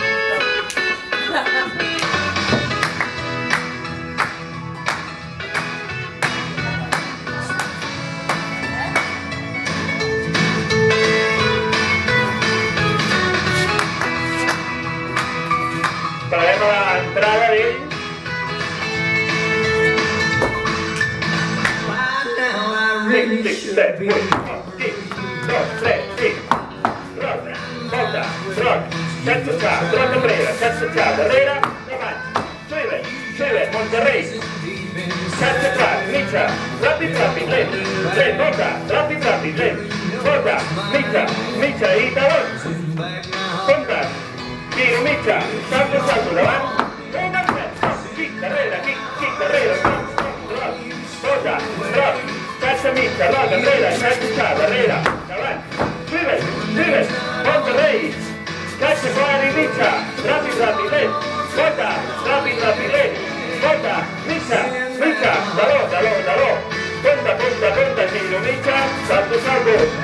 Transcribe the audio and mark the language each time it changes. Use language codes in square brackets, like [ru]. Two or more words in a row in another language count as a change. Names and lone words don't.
[ca] Pararem a l'entrada d'ell. Tic, set, 8, 2, 3, 5. Roc, volta, roc, xatxa-xa, roc enrere, xatxa-xa, darrere, davant. Suivet, monterrei. Xatxa-xa, mitja, ràpid, ràpid, lent, lent, volta, ràpid, ràpid, lent, volta, mitja i talons. Puntes. Giro mitja, salto, salto, davant, un altre, kick, darrere, stop, roc, volta, roc, xatxa mitja, roc, enrere, xatxa, darrere, davant, suivet, monterrei, xatxa, quart i mitja, ràpid, ràpid, lent, volta, ràpid, ràpid, lent, volta, mitja, taló, punta, giro mitja, salto, salto,